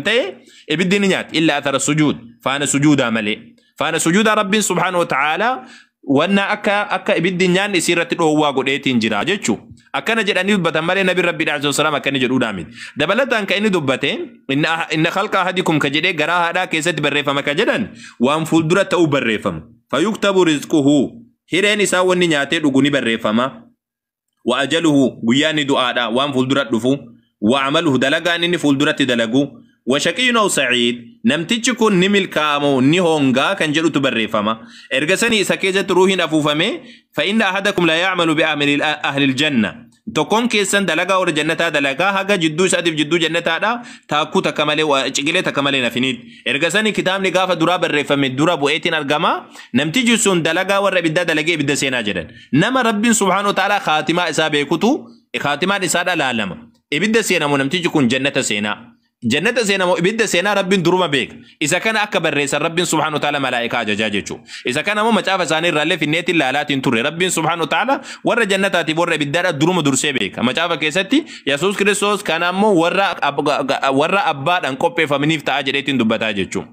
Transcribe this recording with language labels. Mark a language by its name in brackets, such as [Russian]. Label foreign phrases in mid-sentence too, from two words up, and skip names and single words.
[Oromo] ta'e ibiddi ni nyaatti illa athara sujuud faana sujuudaa malee faana sujuudaa rabbiin [Arabic] سبحانه وتعالى [Oromo] wanna akka ibiddi nyaanni isirratti dhoowwaa godheetiin jira jechuu akkana jedhanii dubbatan malee nabi rabbiidhaa sallam akkani jedhuudha miti dabalataan kan inni dubbate [Arabic] إن خلق أحدكم [Oromo] ka jedhee garaa haadhaa keessatti barreeffama ka jedhan waan fuuldura ta'uu barreeffamu [Arabic] فيكتب رزقه [Oromo] hireen isaa wanni nyaatee dhugu ni barreeffama [Arabic] وأجله [Oromo] guyyaanni du'aadha waan fuuldura dhufu [Arabic] وعمله [Oromo] dalagaan inni fuulduratti dalagu [Arabic] وشقي أو سعيد [Oromo] namtichi kun ni milkaa'amoo ni hongaa kan jedhu barreeffama erga sanii isa keessatti ruuhiin afuufame [Arabic] فإن أحدكم لا يعمل بأهل الجنة [Oromo] tokkoon keessan dalagaa warra jannataa dalagaa haga jidduu isaatiif jidduu jannataadha taakkuu takka malee ciqilee takka malee nafiniit erga sanii kitaabni gaafa duraa barreeffame dura bu'eetiin argama namtichi sun dalagaa warra ibiddaa dalagee ibidda seenaa jedhan nama rabbiin [Arabic] سبحانه وتعالى [Oromo] khaatimaa isaa beekutu khaatimaan isaadha laalama ibidda seenamu namtichi kun jannata seenaa jannata seenamu ibidda seenaa rabbiin duruma beeka isa kana akka barreessan rabbiin [Arabic] سبحانه وتعالى [Oromo] malaa'ikaa ajajaa jechuudha isa kana immoo macaafa isaanii irraallee finneetiin laalaatiin turre rabbiin [Arabic] سبحانه وتعالى [Oromo] warra jannataatiif warra ibiddaadha duruma dursee beeka macaafa keessatti yesuus kiristoos kana immoo warra abbaadhaan qopheeffamaniif ta'a jedheetiin dubbataa jechuudha.